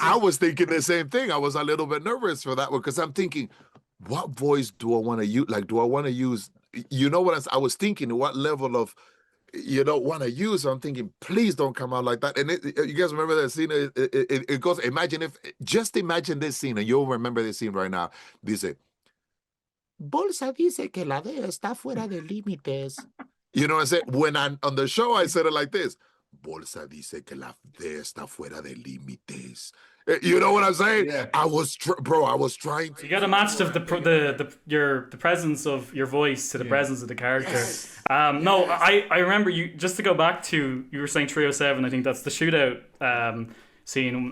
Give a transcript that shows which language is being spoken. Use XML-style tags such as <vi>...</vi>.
<en>I was thinking the same thing. I was a little bit nervous for that one, because I'm thinking, what voice do I want to use? Like, do I want to use? You know what I was thinking? What level of want to use. I'm thinking, please don't come out like that. And you guys remember that scene? It goes, just imagine this scene, and you'll remember this scene right now.</en> <es>Dice, Bolsa dice que la DEA está fuera de límites.</es> <en>You know what I'm saying? When I'm on the show, I said it like this.</en> <es>Bolsa dice que la DEA está fuera de límites.</es> <en>You know what I'm saying? Yeah. I was trying to. You got to match the presence of your voice to the presence of the character. No, I remember you. Just to go back to, you were saying 307. I think that's the shootout scene.</en>